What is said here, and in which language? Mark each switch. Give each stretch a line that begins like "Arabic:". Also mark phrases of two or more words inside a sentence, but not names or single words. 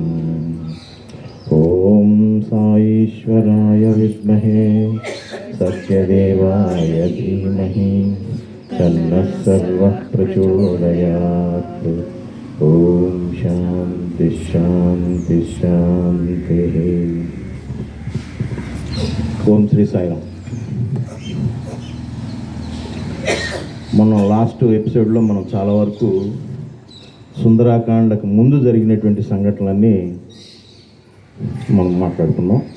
Sanskrit: ॐ साईश्वराय विद्महे सत्यदेवाय धीमहि तन्नः सर्वः प्रचोदयात्। ओम शांति शांति शांति।
Telugu: ఓం శ్రీ సాయిరామ్. మనం లాస్ట్ ఎపిసోడ్లో మనం చాలా వరకు సుందరాకాండకు ముందు జరిగినటువంటి సంఘటనలన్నీ మనం మాట్లాడుకున్నాం.